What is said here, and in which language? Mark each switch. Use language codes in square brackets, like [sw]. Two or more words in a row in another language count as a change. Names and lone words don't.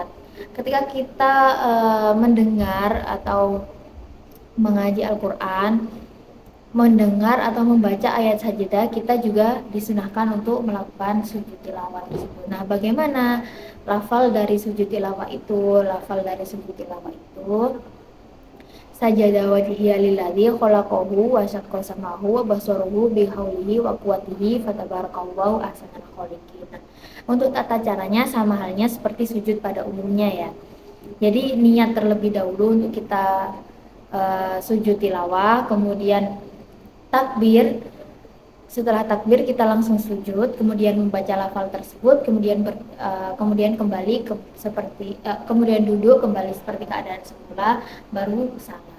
[id] Ketika kita mendengar atau mengaji Al-Quran, mendengar atau membaca ayat sajadah, kita juga disunahkan untuk melakukan sujud tilawah tersebut. Nah, bagaimana lafal dari sujud tilawah itu? Lafal dari sujud tilawah itu [ar] سجد وجهي للذي خلقه وشق سمعه وبصره بحوله وقوته فتبارك الله أحسن الخالقين. [id] Untuk tata caranya sama halnya seperti sujud pada umumnya ya. Jadi niat terlebih dahulu untuk kita sujud tilawah, kemudian takbir Setelah takbir kita langsung sujud, kemudian membaca lafal tersebut, kemudian kembali kemudian duduk kembali seperti keadaan semula, baru salam.